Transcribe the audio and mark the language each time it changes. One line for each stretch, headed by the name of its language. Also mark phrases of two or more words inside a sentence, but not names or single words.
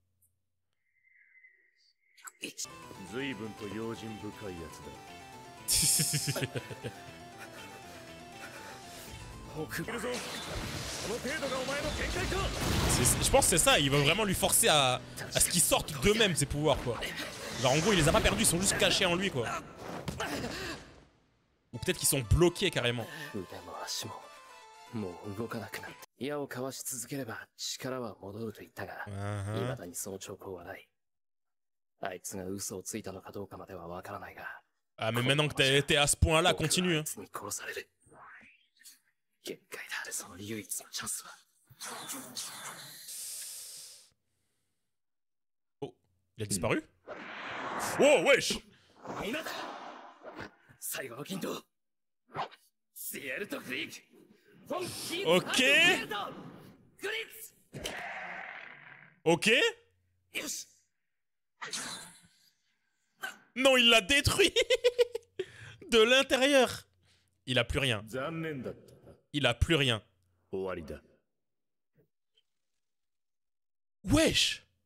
French: Je pense que c'est ça, il va vraiment lui forcer à ce qu'il sorte d'eux-mêmes ses pouvoirs quoi. Genre en gros il les a pas perdus, ils sont juste cachés en lui quoi. Ou peut-être qu'ils sont bloqués carrément.
Japanese: もう動かなくなって矢をかわし続ければ力は戻ると言ったが、未だにその兆候はない。あいつが嘘をついたのかどうかまではわからないが。
French: Ah mais maintenant que t'es à ce point-là, continue. Hein.
Japanese: 殺される。限界だ。その唯一のチャンスは。
French: Oh, il a disparu? Oh wesh!
Japanese: 今だ。最後のヒント。シエルトクリック。
French: Ok. Ok. Non, il l'a détruit. De l'intérieur. Il a plus rien. Il a plus rien. Wesh.